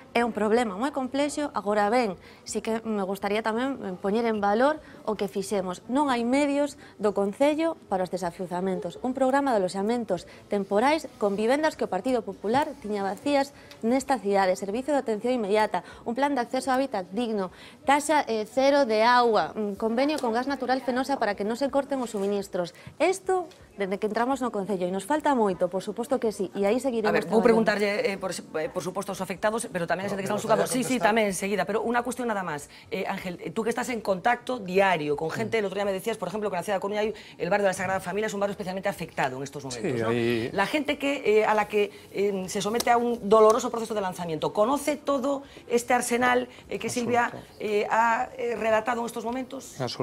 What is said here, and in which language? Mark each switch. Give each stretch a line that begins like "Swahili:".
Galician: É un problema moi complexo, agora ben, si que me gustaría tamén poñer en valor o que fixemos. Non hai medios do Concello para os desafiuzamentos. Un programa de aloxamentos temporais con vivendas que o Partido Popular tiña vacías nesta cidade, servicio de atención inmediata, un plan de acceso a hábitat digno, taxa cero de agua, convenio con gas natural fenosa para que non se corten os suministros. Isto, desde que entramos no Concello, e nos falta moito, por suposto que sí, e aí seguiremos traballando. Vou preguntarlle, por suposto, aos afectados, pero tamén a xente que está no xulgado. Sí, tamén, enseguida, pero unha cuestión nada máis.
Spanish: Ángel, tú que estás en contacto diario con gente, el otro día me decías, por ejemplo, que
Galician: na cidade de Coruña hai
Spanish: el barrio de la Sagrada Familia, es un barrio especialmente afectado en estos momentos, ¿no? La gente a la que se somete a un doloroso proceso de lanzamiento, ¿conoce todo este arsenal que Silvia ha relatado en estos momentos?